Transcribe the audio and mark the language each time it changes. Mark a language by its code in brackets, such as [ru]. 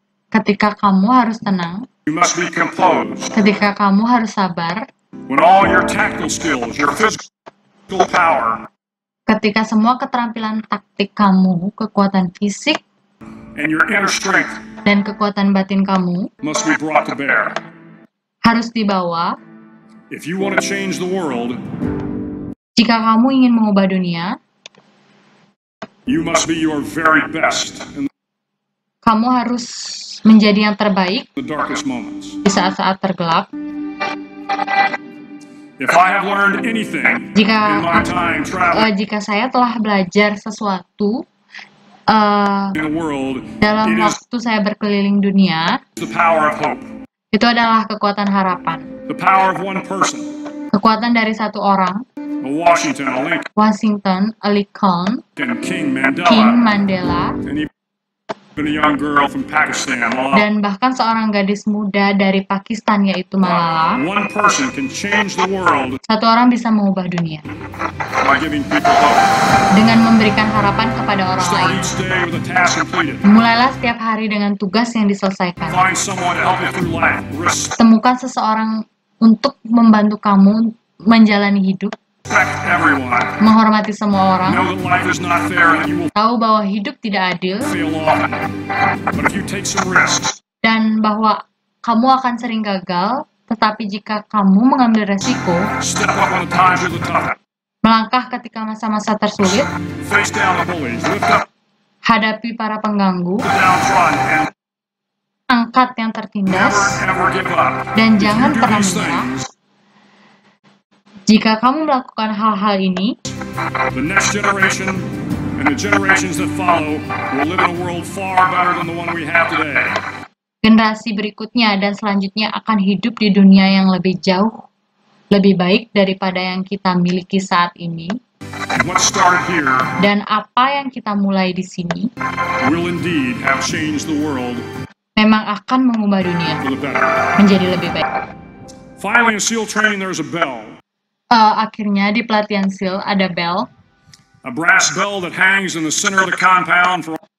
[id] ketika kamu harus tenang, [en] you must be composed. [id] ketika kamu harus sabar, [en] When all your tactical skills, your physical power, [id] ketika semua keterampilan taktik kamu, kekuatan fisik, [en] and your inner strength [id] dan kekuatan batin kamu [en] must be brought to bear. [id] harus dibawa. [en] If you want to change the world, [id] Jika kamu ingin mengubah dunia, [en] you must be your very best in [id] kamu harus menjadi yang terbaik [en] the darkest moments. [id] di saat-saat tergelap. [en] If I have learned anything [id] Jika [en] in my time traveling [id] jika saya telah belajar sesuatu [en] in the world, [id] dalam [en] it is [id] waktu saya berkeliling dunia, [en] the power of hope, [id] itu adalah kekuatan harapan. [en] the power of one person, [id] Kekuatan dari satu orang, [en] a Washington, a Lincoln, Washington, a Lincoln, King King Mandela, Mandela, and even a young girl from Pakistan, Malala. [id] dan bahkan seorang gadis muda dari Pakistan yaitu Malala. [en] One person can change the world [id] Satu orang bisa mengubah dunia [en] by giving people hope. [id] dengan memberikan harapan kepada orang [en] Start [id] lain. [en] each day with a task completed. [id] Mulailah setiap hari dengan tugas yang diselesaikan. [en] Find someone to help you through life. Respect [id] Temukan seseorang untuk membantu kamu menjalani hidup, [en] everyone. [id] menghormati semua orang, [en] Know that life is not fair and that you will [id] tahu bahwa hidup tidak adil, [en] fail often. But if you take some risks, [id] dan bahwa kamu akan sering gagal, tetapi jika kamu mengambil resiko, [en] step up on the times you're the toughest. [id] melangkah ketika masa-masa tersulit, [en] Face down the bullies. Lift up [id] hadapi para pengganggu, [en] the downtrodden and [id] angkat yang tertindas, [en] never ever give up. [id] dan [en] If [id] jangan [en] you do [id] pernah [en] these [id] menyerah. [en] things, [id] Jika kamu melakukan hal-hal ini, [en] the next generation and the generations that follow will live in a world far better than the one we have today. [id] generasi berikutnya dan selanjutnya akan hidup di dunia yang lebih jauh, lebih baik daripada yang kita miliki saat ini. [en] And what started here [id] Dan apa yang kita mulai di sini [en] will indeed have changed the world [id] memang akan mengubah dunia [en] for the better. [id] menjadi lebih baik. [en] Finally, in SEAL training, there's a bell. [id] Akhirnya di pelatihan SEAL ada bel. [en] A brass bell that hangs in the center of the compound for